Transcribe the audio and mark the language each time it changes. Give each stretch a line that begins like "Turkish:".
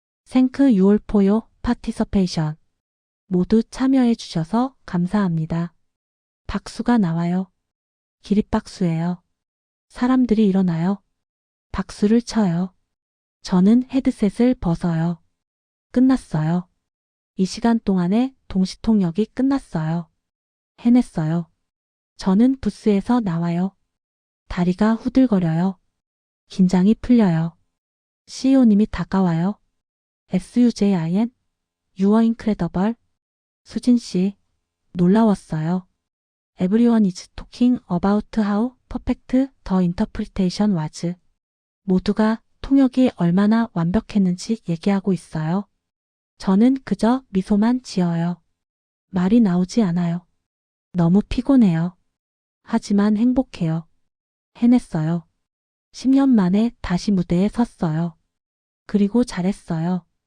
English: Thank you all for your participation.
Korean: 모두 참여해 주셔서 감사합니다. 박수가 나와요. 기립박수예요. 사람들이 일어나요. 박수를 쳐요. 저는 헤드셋을 벗어요. 끝났어요. 이 시간 동안에 동시통역이 끝났어요. 해냈어요. 저는 부스에서 나와요. 다리가 후들거려요. 긴장이 풀려요. CEO님이 다가와요.
English: SUJIN, You are incredible.
Korean: 수진 씨, 놀라웠어요.
English: Everyone is talking about how perfect the interpretation was.
Korean: 모두가 통역이 얼마나 완벽했는지 얘기하고 있어요. 저는 그저 미소만 지어요. 말이 나오지 않아요. 너무 피곤해요. 하지만 행복해요. 해냈어요. 10년 만에 다시 무대에 섰어요. 그리고 잘했어요.